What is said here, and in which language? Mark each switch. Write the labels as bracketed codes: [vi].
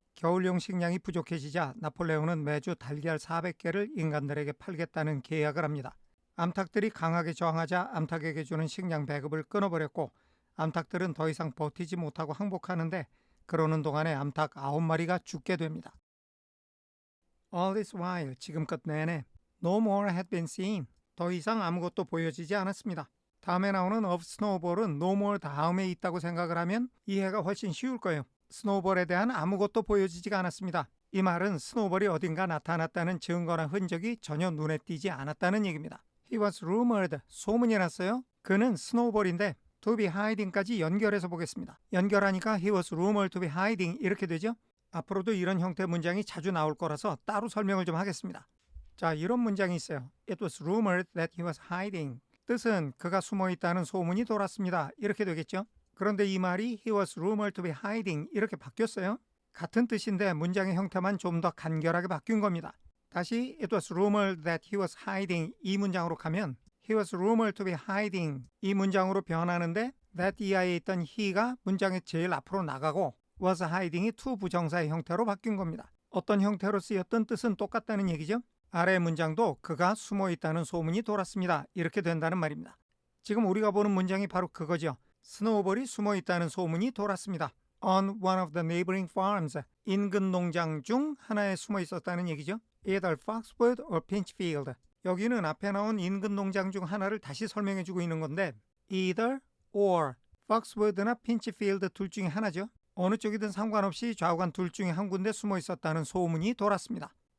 [ko] 겨울용 식량이 부족해지자 나폴레옹은 매주 달걀 400개를 인간들에게 팔겠다는 계약을 합니다. 암탉들이 강하게 저항하자 암탉에게 주는 식량 배급을 끊어버렸고 암탉들은 더 이상 버티지 못하고 항복하는데 그러는 동안에 암탉 9마리가 죽게 됩니다. [en] All this while, [ko] 지금껏 내내 [en] No more had been seen. [ko] 더 이상 아무것도 보여지지 않았습니다. 다음에 나오는 [en] of snowball [ko] 은 [en] no more [ko] 다음에 있다고 생각을 하면 이해가 훨씬 쉬울 거예요. 스노우볼에 대한 아무것도 보여지지가 않았습니다. 이 말은 스노우볼이 어딘가 나타났다는 증거나 흔적이 전혀 눈에 띄지 않았다는 얘기입니다. [en] He was rumored, [ko] 소문이 났어요. 그는 스노우볼인데 [en] to be hiding [ko] 까지 연결해서 보겠습니다. 연결하니까 [en] he was rumored to be hiding [ko] 이렇게 되죠. 앞으로도 이런 형태의 문장이 자주 나올 거라서 따로 설명을 좀 하겠습니다. 자, 이런 문장이 있어요. [en] It was rumored that he was hiding. [ko] 뜻은 그가 숨어 있다는 소문이 돌았습니다. 이렇게 되겠죠. 그런데 이 말이 [en] he was rumored to be hiding [ko] 이렇게 바뀌었어요. 같은 뜻인데 문장의 형태만 좀 더 간결하게 바뀐 겁니다. 다시 [en] it was rumored that he was hiding [ko] 이 문장으로 가면 [en] he was rumored to be hiding [ko] 이 문장으로 변하는데 that 이하에 있던 he가 문장의 제일 앞으로 나가고 [en] was hiding [ko] 이 to 부정사의 형태로 바뀐 겁니다. 어떤 형태로 쓰였던 뜻은 똑같다는 얘기죠. 아래 문장도 그가 숨어 있다는 소문이 돌았습니다. 이렇게 된다는 말입니다. 지금 우리가 보는 문장이 바로 그거죠. 스노우볼이 숨어 있다는 소문이 돌았습니다. [en] On one of the neighboring farms. [ko] 인근 농장 중 하나에 숨어 있었다는 얘기죠. [en] Either Foxwood or Pinchfield. [ko] 여기는 앞에 나온 인근 농장 중 하나를 다시 설명해주고 있는 건데 either or Foxwood나 Pinchfield 둘 중에 하나죠. 어느 쪽이든 상관없이 좌우간 둘 중에 한 군데 숨어 있었다는 소문이 돌았습니다.